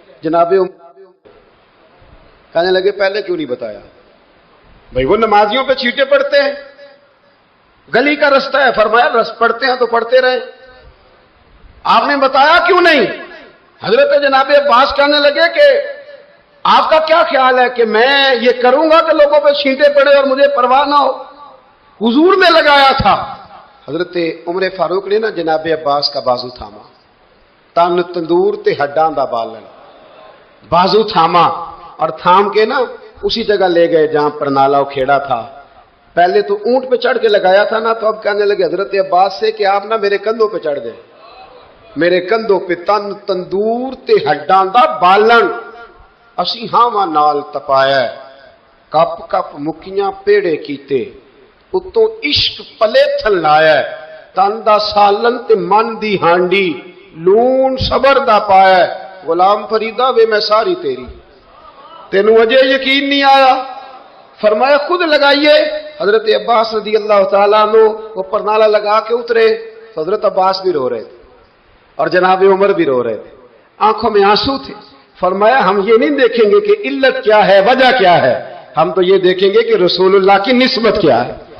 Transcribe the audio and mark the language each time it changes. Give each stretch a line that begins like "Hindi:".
Urdu: جناب کہنے لگے پہلے کیوں نہیں بتایا؟ بھائی وہ نمازیوں پہ چیٹے پڑتے ہیں, گلی کا رستہ ہے, فرمایا رس پڑتے ہیں تو پڑھتے رہے, آپ نے بتایا کیوں نہیں؟ حضرت جناب عباس کہنے لگے کہ آپ کا کیا خیال ہے کہ میں یہ کروں گا کہ لوگوں پہ چھینٹے پڑے اور مجھے پرواہ نہ ہو؟ حضور نے لگایا تھا. حضرت عمر فاروق نے نا جناب عباس کا بازو تھاما,
Punjabi: تن تندور تے ہڈاں دا بالن,
Urdu: بازو تھاما اور تھام کے نا اسی جگہ لے گئے جہاں پرنالہ کھیڑا تھا. پہلے تو اونٹ پہ چڑھ کے لگایا تھا نا, تو اب کہنے لگے حضرت عباس سے کہ آپ نا میرے کندھوں پہ چڑھ گئے, میرے کندھوں پہ
Punjabi: تن تندور تے ہڈاں دا بالن, اسی ہاواں نال تپایا, کپ کپ مکیاں پیڑے کیتے, اتوں عشق پلے تھل لایا, تن دا سالن تے من دی ہانڈی, لون صبر دا پایا, غلام فریدا وے میں ساری تیری, تینوں اجے یقین نہیں آیا؟
Urdu: فرمایا خود لگائیے. حضرت عباس رضی اللہ تعالیٰ عنہ وہ پرنالہ لگا کے اترے, تو حضرت عباس بھی رو رہے تھے اور جناب عمر بھی رو رہے تھے, آنکھوں میں آنسو تھے. فرمایا ہم یہ نہیں دیکھیں گے کہ علت کیا ہے, وجہ کیا ہے, ہم تو یہ دیکھیں گے کہ رسول اللہ کی نسبت کیا ہے.